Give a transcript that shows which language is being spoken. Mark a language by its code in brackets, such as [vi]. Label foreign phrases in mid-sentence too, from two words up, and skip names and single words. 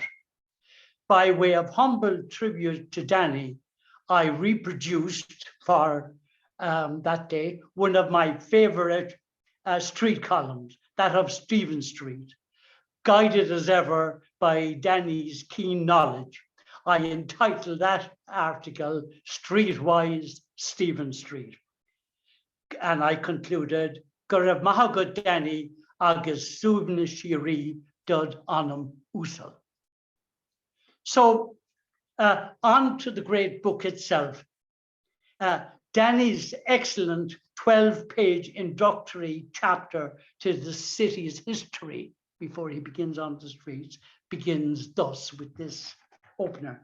[en] By way of humble tribute to Danny, I reproduced for that day one of my favorite street columns, that of Stephen Street. Guided as ever by Danny's keen knowledge, I entitled that article Streetwise Stephen Street. And I concluded, [ga] Gur raibh maith agat Danny agus suimne sirí dud anam úsal. [en] So on to the great book itself. Danny's excellent 12-page introductory chapter to the city's history before he begins on the streets begins thus with this opener.